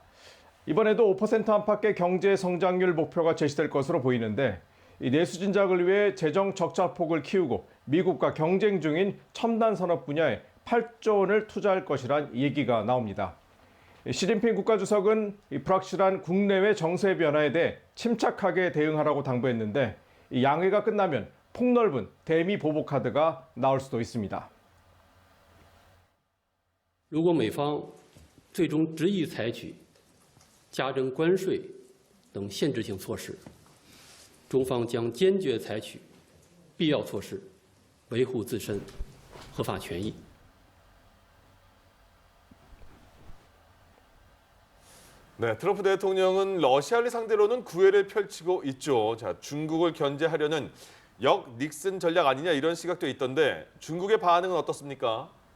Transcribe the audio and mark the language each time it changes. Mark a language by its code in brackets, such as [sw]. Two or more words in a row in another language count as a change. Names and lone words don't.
[ko] 이번에도 5% 안팎의 경제 성장률 목표가 제시될 것으로 보이는데 내수진작을 위해 재정 적자폭을 키우고 미국과 경쟁 중인 첨단 산업 분야에 8조 원을 투자할 것이란 얘기가 나옵니다. 시진핑 국가주석은 불확실한 국내외 정세 변화에 대해 침착하게 대응하라고 당부했는데 양회가 끝나면 폭넓은 대미 보복 카드가 나올 수도 있습니다. [zh] 如果美方最终执意采取加征关税等限制性措施，中方将坚决采取必要措施，维护自身合法权益。 [ko] 네, 트럼프 대통령은 러시아를 상대로는 구애를 펼치고 있죠. 자, 중국을 견제하려는 역 닉슨 전략 아니냐 이런 시각도 있던데 중국의 반응은 어떻습니까?